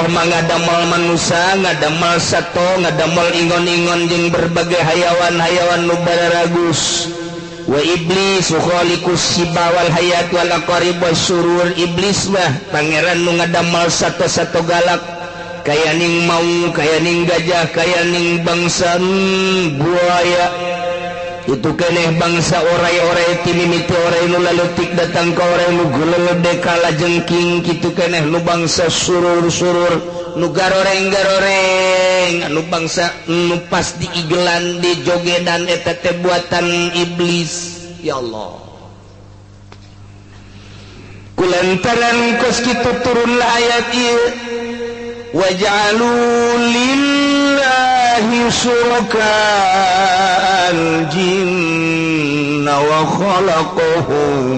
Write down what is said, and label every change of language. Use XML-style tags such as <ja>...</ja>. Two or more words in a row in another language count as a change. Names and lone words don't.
<su>mah ngadamel manusia ngadamel sato ngadamel ingon-ingon jeung berbagai hayawan-hayawan nu bararagus</su> <ar>وإبليس خالق السباع والحيات والعقارب والشرور</ar> <su>iblis mah pangeran nu ngadamel sato-sato galak kaya ning mau kaya ning gajah kaya ning bangsa buaya itu keneh bangsa orai-orai ti mimiti orai nu laletik datang ka orai nu geuleude kala jengking kitu keneh nu bangsa surur-surur nu garoreng-garoreng anu bangsa nu pas diigelan di jogedan eta teh buatan iblis</su> <ar>يا الله</ar> <su>kulantaran kos kitu turun ayat ieu</su> <ar>وجعلوا لله شركاء الجن وخلقهم.</ar>